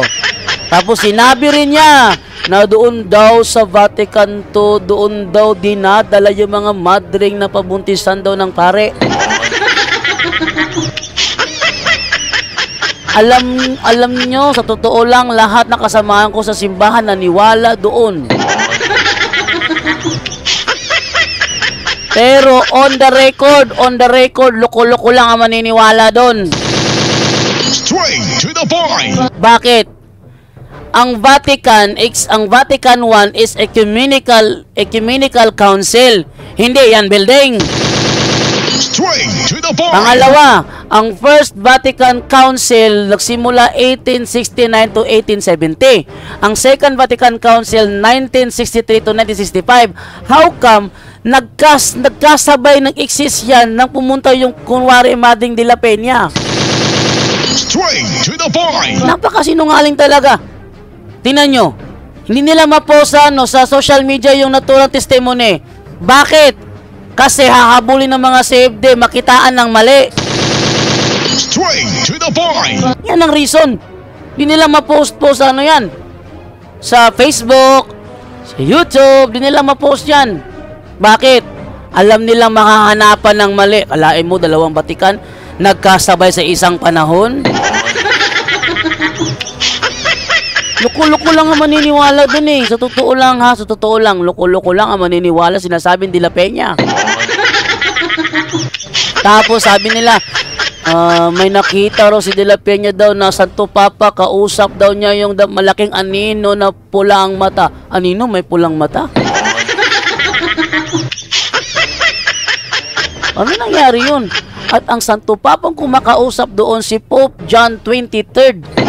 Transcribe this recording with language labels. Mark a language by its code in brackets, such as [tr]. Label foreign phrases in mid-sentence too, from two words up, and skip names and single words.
[tl] Tapos sinabi rin niya na doon daw sa Vatican 2, doon daw dinadala yung mga madring na pabuntisan daw ng pare. Alam nyo, sa totoo lang, lahat na kasamahan ko sa simbahan naniwala doon. Pero [en] on the record, [tl] loko-loko lang ang maniniwala doon. [en] Straight to the point. [tl] Bakit? [en] Ang Vatican 1 is ecumenical council. [tl] Hindi yan building. [en] Straight to the point. [tl] Pangalawa, ang First Vatican Council nagsimula 1869 to 1870. Ang Second Vatican Council 1963 to 1965. [en] How come [tl] nagkasabay nag-exist yan nang pumunta yung kunwari Mading de la Peña? [en] Straight to the point. [tl] Napakasinungaling talaga. Tingnan nyo, hindi nila ma-post sa [en] social media [tl] yung naturang testimony. Bakit? Kasi hahabulin ng mga CFD, makitaan ng mali. [en] Straight to the point. [tl] Yan ang reason. Hindi nila ma-post yan. Sa Facebook, sa YouTube, hindi nila ma-post yan. Bakit? Alam nilang makahanapan ng mali. Kalain mo, 2 Vatican, nagkasabay sa isang panahon. Loko-loko lang ang maniniwala dun eh. Sa totoo lang ha, loko-loko lang ang maniniwala, sinasabing de la Peña. Tapos sabi nila, may nakita raw si de la Peña daw na Santo Papa, kausap daw niya yung malaking anino na pula ang mata. Anino? May pulang mata? Ano nangyari yun? At ang Santo Papang kumakausap doon si Pope John 23rd.